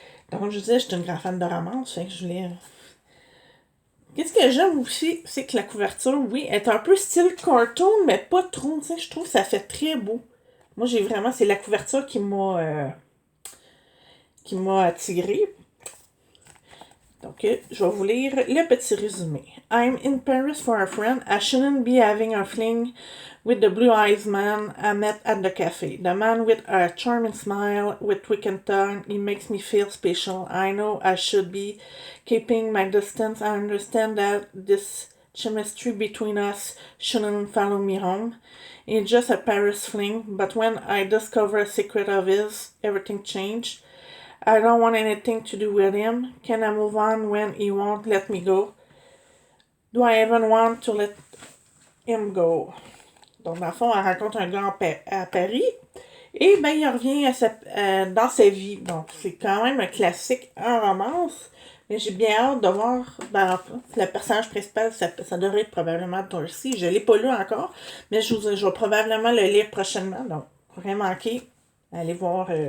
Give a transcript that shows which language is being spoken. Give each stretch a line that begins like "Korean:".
French: Donc, je vous disais, je suis une grande fan de romance, fait que je voulais... Qu'est-ce que j'aime aussi, c'est que la couverture, oui, est un peu style cartoon, mais pas trop, tu sais, je trouve que ça fait très beau. Moi, c'est la couverture qui m'a attirée. Donc, je vais vous lire le petit résumé.
English: I'm in Paris for a friend. I shouldn't be having a fling with the blue-eyed man I met at the cafe. The man with a charming smile, with twitching tongue, he makes me feel special. I know I should be keeping my distance. I understand that this chemistry between us shouldn't follow me home. It's just a Paris fling, but when I discover a secret of his, everything changed. I don't want anything to do with him. Can I move on when he won't let me go? Do I even want to let him go?
French: Donc, dans le fond, elle rencontre un gars à Paris. Et ben, il revient dans sa vie. Donc, c'est quand même un classique en romance. Mais j'ai bien hâte de voir. Le personnage principal, ça devrait être probablement Darcy. Je ne l'ai pas lu encore. Mais je vais probablement le lire prochainement. Donc, rien manquer. Allez voir...